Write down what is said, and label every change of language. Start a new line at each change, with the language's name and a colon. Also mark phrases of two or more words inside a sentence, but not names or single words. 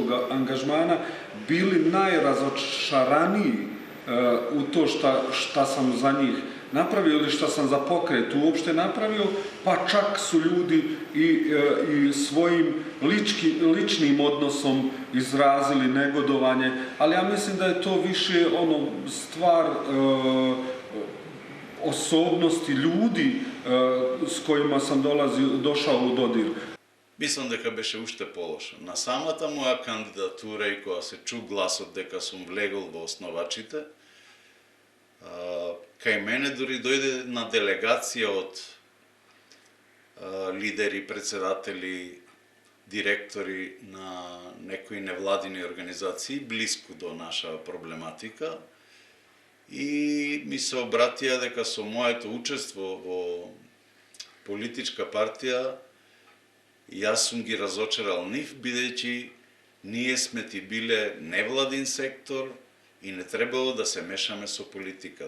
Bosnian: angažmana bili najrazočaraniji u to šta sam za njih napravio ili šta sam za pokret uopšte napravio, pa čak su ljudi i svojim ličnim odnosom izrazili negodovanje, ali ja mislim da je to više stvar osobnosti ljudi s kojima sam došao u dodir.
Macedonian: Мислам дека беше уште полошо. На самата моја кандидатура и кога се чу гласот дека сум влегол во основачите, кај мене дури дојде на делегација од лидери, председатели, директори на некои невладини организации близко до наша проблематика и ми се обратија дека со моето учество во политичка партија јас сум ги разочарал нив, бидејќи ние сме ти биле невладин сектор и не требало да се мешаме со политиката.